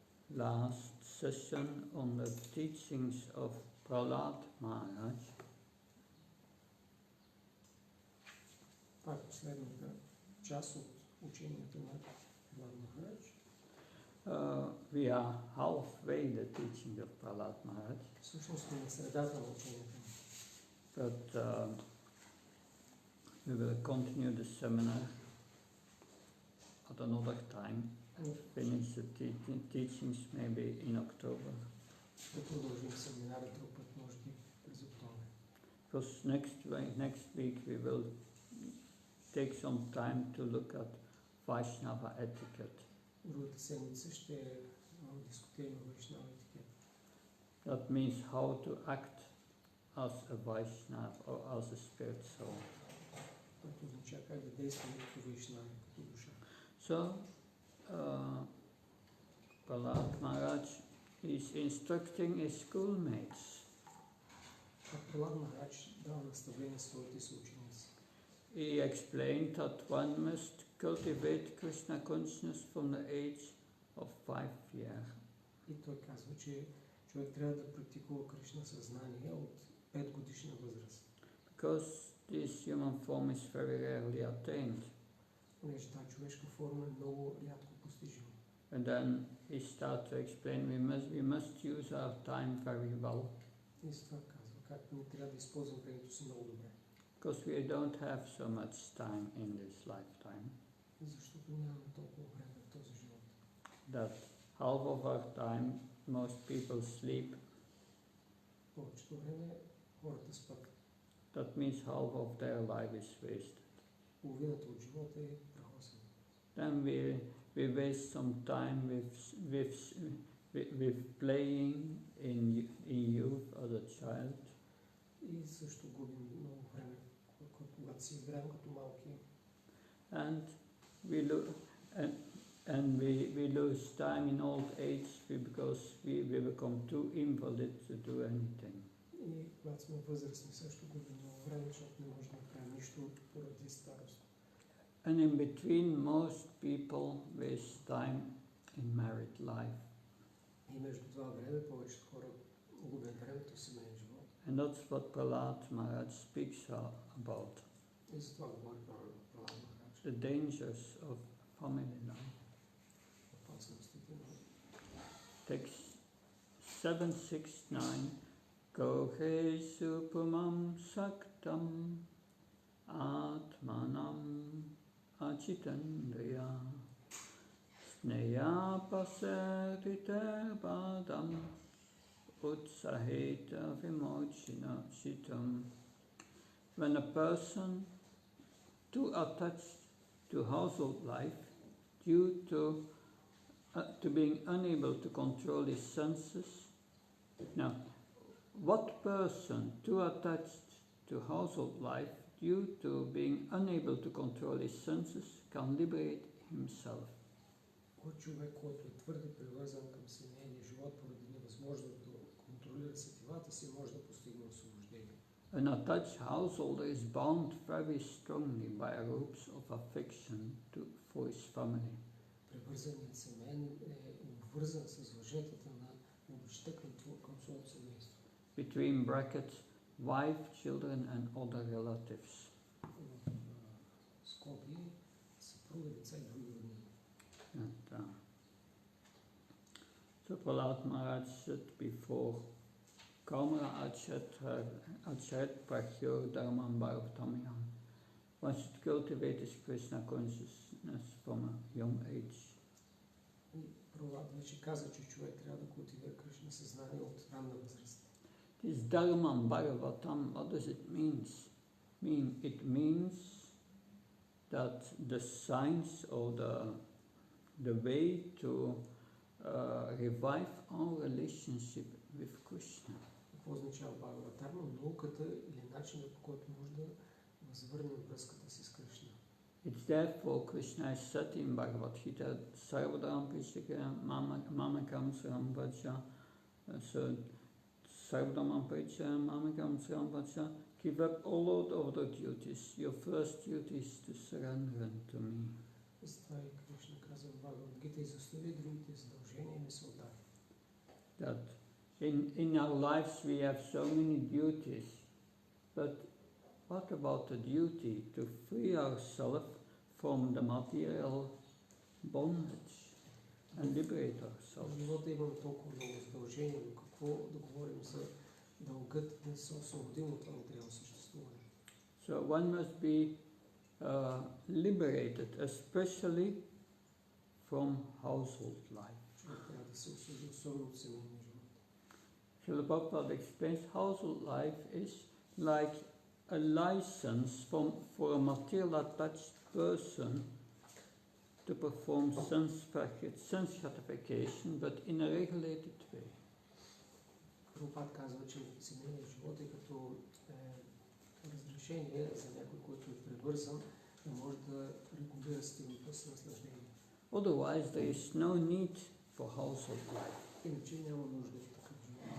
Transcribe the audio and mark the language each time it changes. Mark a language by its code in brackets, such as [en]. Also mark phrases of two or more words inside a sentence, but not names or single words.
[en] last session on the teachings of Prahlada Maharaj. [bg] Това е последната част от ученията на Прабхава Махарадж. [en] We are halfway the teaching of Prahlada Maharaj. [bg] Всъщност сме на средата на ученията. [en] But we will continue the seminar at another time. Finish the teachings maybe in October. [bg] Ще продължим семинара друг път, може би през октомври. [en] Because next week we will take some time to look at Vaishnava etiquette. [bg] Другата седмица ще дискутираме Vaishnava етикет. [en] That means how to act as a Vaishnava or as a spirit soul. [bg] Това означава как да действаме като Vaishnava, като душа. [en] So, Prahlada Maharaj is instructing his schoolmates. [bg] Прахлада Махарадж дава наставление своите съученици. [en] He explained that one must cultivate Krishna consciousness from the age of 5 years. [bg] И той казва, че човек трябва да практикува Кришна съзнание от 5 годишна възраст. [en] Because this human form is very rarely attained. [bg] Понеже тази човешка форма е много рядко постижима. [en] And then he starts to explain we must use our time very well. [bg] И с това казва, как ние трябва да използваме времето си много добре. [en] Because we don't have so much time in this lifetime. [bg] Защото нямаме толкова време в този живот. [en] That half of our time most people sleep. [bg] Повечето време хората спят. [en] That means half of their life is wasted. [bg] Половината от живота е прахосен. [en] Then we waste some time with playing in youth as a child. [bg] И също губим много време, когато си играем като малки. [en] And we lose time in old age because we become too invalid to do anything. [bg] И когато сме възрастни, също губим много време, защото не можем да правим нищо поради старост. [en] And in between, most people waste time in married life. [bg] И между това време повечето хора губят времето в семейен живот. [en] And that's what Prahlada Maharaj speaks about. [bg] И за това говори Прабхава Махарадж. [en] The dangers of family life. [bg] Опасностите на [en] Text 769. [sa] Kohe supamam saktam atmanam achitandriya sneya pasariter badam utsaheta vimochina chitam. [en] When a person too attached to household life due to being unable to control his senses. Now, what person too attached to household life due to being unable to control his senses can liberate himself? [bg] Кой човек, който е твърде привързан към семейния живот поради невъзможност да контролира сетивата си, може да постигне освобождение. [en] An attached householder is bound very strongly by ropes of affection for his family. [bg] Привързаният семейен е обвързан с въжетата на обичта към своето семейство. [en] Between brackets, wife, children and other relatives. [bg] Скоби, съпруга, деца и други роднини. [en] So Prahlada Maharaj said before, [sa] Kamara Achat Prachyo Dharman Bhartamyam. [en] One should cultivate his Krishna consciousness from a young age. [bg] И Прабхава вече каза, че човек трябва да култивира Кришна съзнание от ранна възраст. [en] This [sa] Dharman Bharavatam, [en] what does it mean? It means that the science or the way to revive our relationship with Krishna. [bg] Какво означава Бхагаватарма? Науката или начинът, по който може да възвърнем връзката си с Кришна. [en] It's therefore Krishna is said in Bhagavad Gita, [sa] Sarvadam Prishika Mamakam Saram Vaja. So Sarvadam Prishika Mamakam Saram Vaja. [en] Give up all other duties. Your first duty is to surrender unto me. [bg] И с това и Кришна казва в Бхагавад Гита, изостави другите задължения и ми се отдай. [en] that in our lives we have so many duties, but what about the duty to free ourselves from the material bondage and liberate [bg] В [en] ourselves? [bg] живота имаме толкова много задължения, но какво да говорим за дългът да се освободим от това материално съществуване? [en] So one must be liberated, especially from household life. [bg] Човек трябва да се освободи особено от семейния живот. [en] Srila Prabhupada explains household life is like a license for a material attached person to perform sense gratification, but in a regulated way. [bg] Прабхупад казва, че семейният живот е като разрешение за някой, който е прибързан, да може да регулира стилното си наслаждение. [en] Otherwise, there is no need for household life. [bg] Иначе няма нужда от такъв живот.